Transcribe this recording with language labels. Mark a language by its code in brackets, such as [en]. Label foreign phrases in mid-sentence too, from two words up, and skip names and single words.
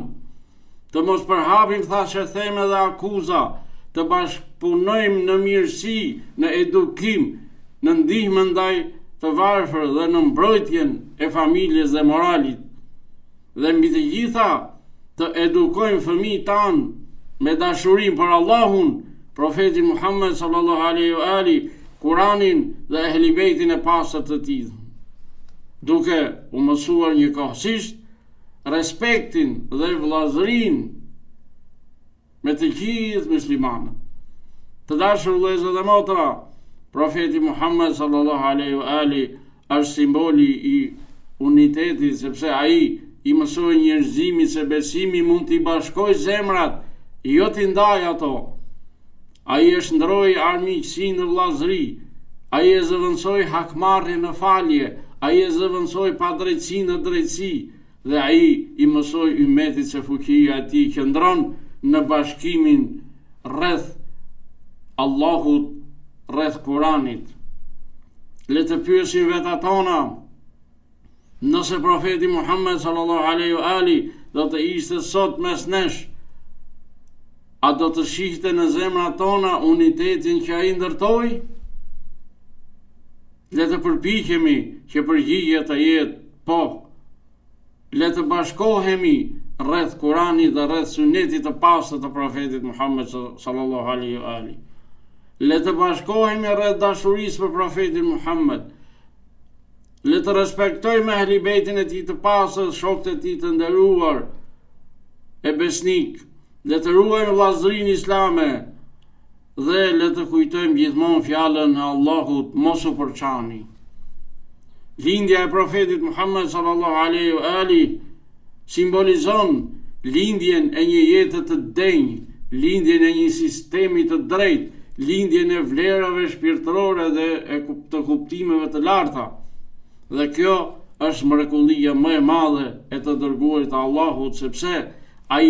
[sq] Të mos përhapim thashëtheme dhe akuza, të bashkëpunojmë në mirësi, në edukim, në ndihmë ndaj të varfër dhe në mbrojtjen e familjes dhe moralit. Dhe mbi të gjitha, të edukojmë fëmijët tanë me dashurinë për Allahun, profetin Muhammed [ar] صلى الله عليه وآله, [sq] Kur'anin dhe ehli bejtin e pastër të tij, duke u mësuar njëkohësisht respektin dhe vëllazërinë me të gjithë muslimanët. Të dashur vëllezër dhe motra, profeti Muhammed [ar] صلى الله عليه وآله [sq] është simboli i unitetit, sepse ai i mësoi njerëzimin se besimi mund t'i bashkojë zemrat, jo t'i ndajë ato. Ai e shndroi armiqësinë në vëllazëri, ai e zëvendësoi hakmarrjen në falje, ai e zëvendësoi padrejtësinë në drejtësi, dhe ai i mësoi ummetit se fuqia e tij qëndron në bashkimin rreth Allahut, rreth Kuranit. Le të pyesim vetat tona, nëse profeti Muhammed [ar] صلى الله عليه وآله [sq] do të ishte sot mes nesh, a do të shihte në zemrat tona unitetin që ai ndërtoi? Le të përpiqemi që përgjigjja të jetë po. Le të bashkohemi rreth Kuranit dhe rreth sunetit të pastër të profetit Muhammed [ar] صلى الله عليه وآله. [sq] Le të bashkohemi rreth dashurisë për profetin Muhammed. Le të respektojmë ehli bejtin e tij të pastër, shokët e tij të nderuar e besnik. Le të ruajmë vëllazërinë islame dhe le të kujtojmë gjithmonë fjalën e Allahut: mos u përçani. Lindja e profetit Muhammed [ar] صلى الله عليه وآله [sq] simbolizon lindjen e një jete të denjë, lindjen e një sistemi të drejtë, lindjen e vlerave shpirtërore dhe të kuptimeve të larta. Dhe kjo është mrekullia më e madhe e të dërguarit të Allahut, sepse ai